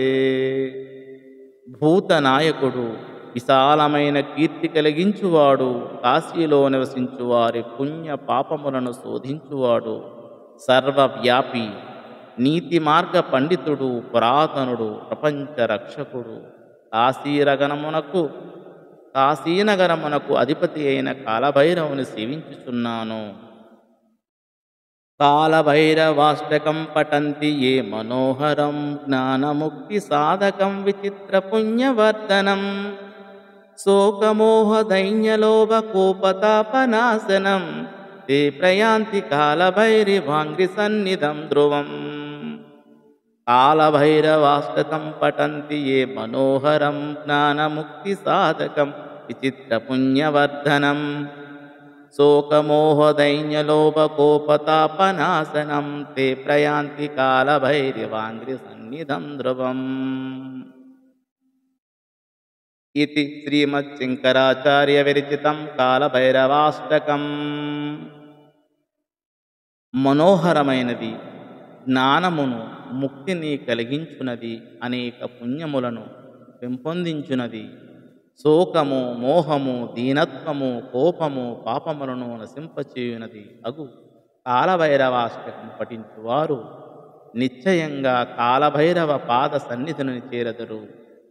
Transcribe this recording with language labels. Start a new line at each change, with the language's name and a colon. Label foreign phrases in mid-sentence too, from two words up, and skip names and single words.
Telugu: భూతనాయకుడు, విశాలమైన కీర్తి కలిగించువాడు, కాశీలో నివసించువారి పుణ్య పాపములను శోధించువాడు, సర్వవ్యాపి, నీతి మార్గ పండితుడు, పురాతనుడు, ప్రపంచ రక్షకుడు, కాశీనగరమునకు అధిపతి అయిన కాలభైరవుని సేవించుచున్నాను.
Sanskrit: కాలభైరవాష్టకం పఠంతి ఏ మనోహరం జ్ఞానముక్తి సాధకం విచిత్ర పుణ్యవర్ధనం శోకమోహదైన్యలోభకోపతాపనాశనం ते प्रयान्ति कालभैरवाङ्घ्रि सन्निधं ध्रुवम्. कालभैरवाष्टकं पठन्ति ये मनोहरं ज्ञानमुक्तिसाधकं विचित्रपुण्यवर्धनं शोकमोहदैन्यलोभकोपतापनाशनं ते प्रयान्ति कालभैरवाङ्घ्रि सन्निधं ध्रुवम्. इति श्रीमच्छङ्कराचार्यविरचितं कालभैरवाष्टकम्.
Telugu: మనోహరమైనది, జ్ఞానమును ముక్తిని కలిగించునది, అనేక పుణ్యములను పెంపొందించునది, శోకము, మోహము, దీనత్వము, కోపము, పాపములను నశింపచేయునది అగు కాలభైరవాష్టకం పఠించువారు నిశ్చయంగా కాలభైరవ పాద సన్నిధిని చేరదరు.